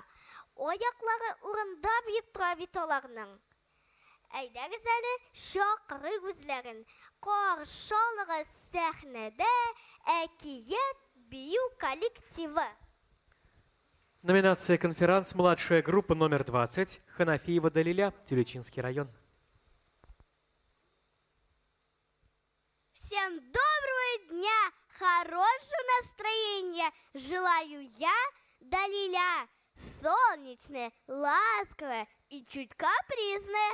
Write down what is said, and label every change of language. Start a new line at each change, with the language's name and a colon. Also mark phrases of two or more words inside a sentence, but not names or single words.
Tatar: Аяклары урында биеп тора бит аларның. Әйдәгез әле, чакырык үзләрен. Каршы алыгыз сәхнәдә әкият бию коллективы.
Russian: Номинация «Конферанс. Младшая группа номер 20». Ханафиева Далиля, Тюлечинский район. Всем доброго дня, хорошего настроения желаю я, Далиля. Солнечная, ласковая и чуть капризная.